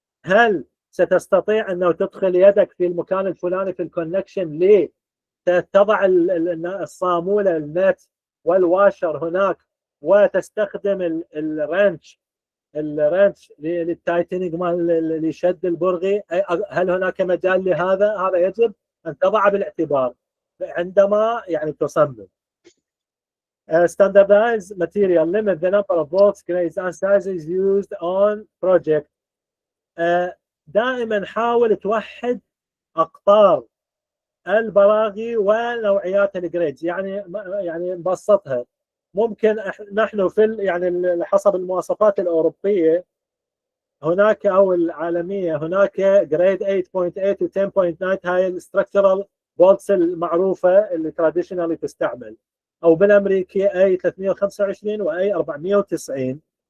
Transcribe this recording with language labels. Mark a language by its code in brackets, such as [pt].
[ar] هل ستستطيع انه تدخل يدك في المكان الفلاني في الكونكشن لتضع الصاموله النت والواشر هناك وتستخدم الرنش للتايتنينج مال لشد البرغي؟ هل هناك مجال لهذا؟ هذا يجب ان تضع بالاعتبار عندما يعني تصمم. [en] Standardize material, limit the number of bolts, grades and sizes used on project. [ar] دائما حاول توحد اقطار البراغي ونوعيات الجريدز. يعني نبسطها، ممكن نحن في يعني حسب المواصفات الاوروبيه هناك او العالميه هناك جريد 8.8 و 10.9، هاي [en] الستراكشرال بولتس [ar] المعروفه اللي تراديشنالي تستعمل، او بالامريكي اي 325 واي 490.